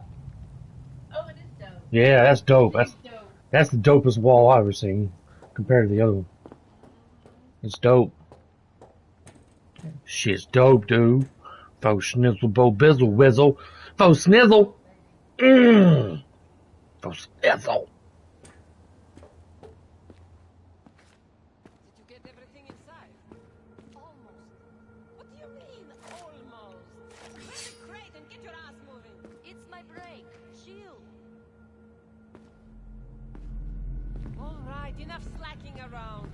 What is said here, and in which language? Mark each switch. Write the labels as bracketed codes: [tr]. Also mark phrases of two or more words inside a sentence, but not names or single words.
[en] Oh, it is dope. Yeah, that's dope. It is dope. That's the dopest wall I've ever seen compared to the other one. It's dope. Shit's dope, dude. Faux snizzle, bo bizzle, whizzle. Faux snizzle. Faux snizzle. Did you get everything inside? Almost. What do you mean, almost? Grab the crate and get your ass moving. It's my break. Chill. All right, enough slacking around.